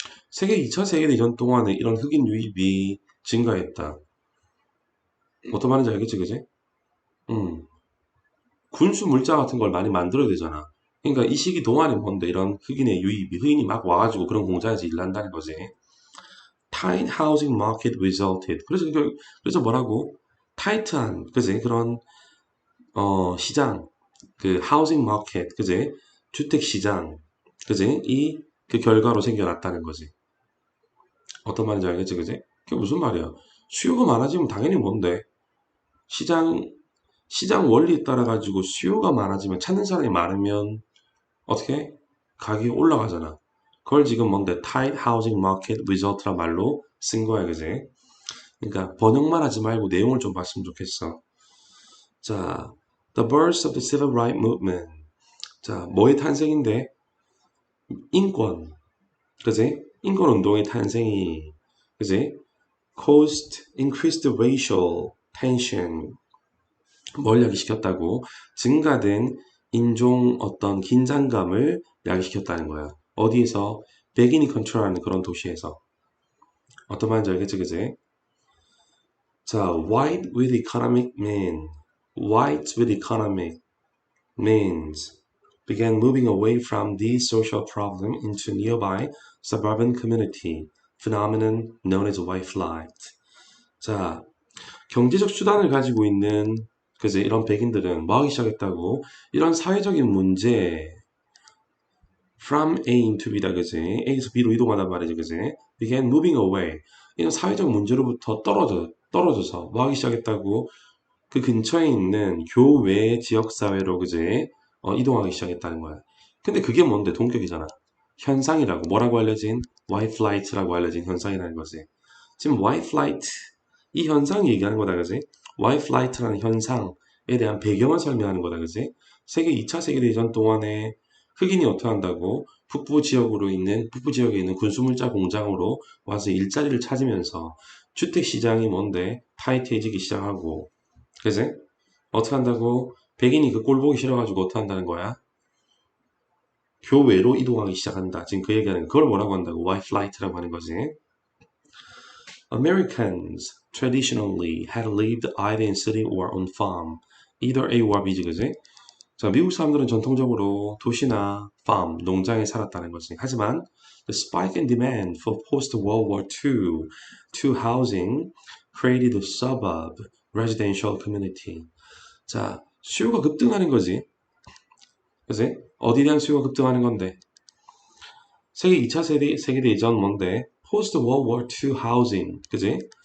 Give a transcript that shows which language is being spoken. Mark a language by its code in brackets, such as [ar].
[ko] 세계 2차 세계대전 동안에 이런 흑인 유입이 증가했다. 어떤 말인지 알겠지, 그지? 음, 군수 물자 같은 걸 많이 만들어야 되잖아. 그러니까 이 시기 동안에 뭔데 이런 흑인의 유입이 흑인이 막 와가지고 그런 공장에서 일을 한다는 거지. [en] Tight housing market resulted. [ko] 그래서 뭐라고? 타이트한, 그지? 그런 시장, 그 하우징 마켓, 그지? 주택 시장, 그지? 그 결과로 생겨났다는 거지. 어떤 말인지 알겠지, 그지? 그게 무슨 말이야? 수요가 많아지면 당연히 뭔데? 시장, 시장 원리에 따라 가지고 수요가 많아지면 찾는 사람이 많으면 어떻게? 가격이 올라가잖아. 그걸 지금 뭔데? [en] Tight housing market result [ko] 란 말로 쓴 거야, 그지? 그러니까 번역만 하지 말고 내용을 좀 봤으면 좋겠어. [en] 자, The birth of the civil rights movement. [ko] 자, 뭐의 탄생인데? 인권, 그지? 인권 운동의 탄생이, 그지? [en] Caused increased racial tension. [ko] 뭘 야기시켰다고? 증가된 인종 어떤 긴장감을 야기시켰다는 거야. 어디에서? 백인이 컨트롤하는 그런 도시에서. 어떤 말인지 알겠지, 그지? [en] 자, white with economic mean. white with economic means began moving away from these social problem into nearby suburban community, phenomenon known as white flight. [ko] 자, 경제적 수단을 가지고 있는 그제 이런 백인들은 뭐 하기 시작했다고? 이런 사회적인 문제 [en] from A into B [ko] 다 그지? A에서 B로 이동하단 말이지 그지? [en] began moving away. [ko] 이런 사회적 문제로부터 떨어져서 뭐 하기 시작했다고? 그 근처에 있는 교외 지역사회로 그제 이동하기 시작했다는 거야. 근데 그게 뭔데? 동격이잖아. 현상이라고. 뭐라고 알려진? white flight라고 알려진 현상이라는 거지. 지금 white flight 이 현상 얘기하는 거다, 그지? white flight라는 현상에 대한 배경을 설명하는 거다, 그지? 세계 2차 세계대전 동안에 흑인이 어떻게 한다고? 북부 지역에 있는 군수물자 공장으로 와서 일자리를 찾으면서 주택 시장이 뭔데? 타이트해지기 시작하고 그지? 어떻게 한다고? 백인이 그 꼴 보기 싫어가지고 어떻게 한다는 거야? 교외로 이동하기 시작한다. 지금 그 얘기하는 그걸 뭐라고 한다고? white flight라고 하는 거지. [en] Americans traditionally had lived either in city or on farm. either A or B [ko] 지, 그지? 자, 미국 사람들은 전통적으로 도시나 farm, 농장에 살았다는 거지. 하지만 [en] the spike in demand for post-World War II housing created a suburb residential community. [ko] 자, 수요가 급등하는 거지. 그지? 어디에 대한 수요가 급등하는 건데? 세계 2차 세계대전 뭔데? 포스트 월드 워 II 하우징. 그지?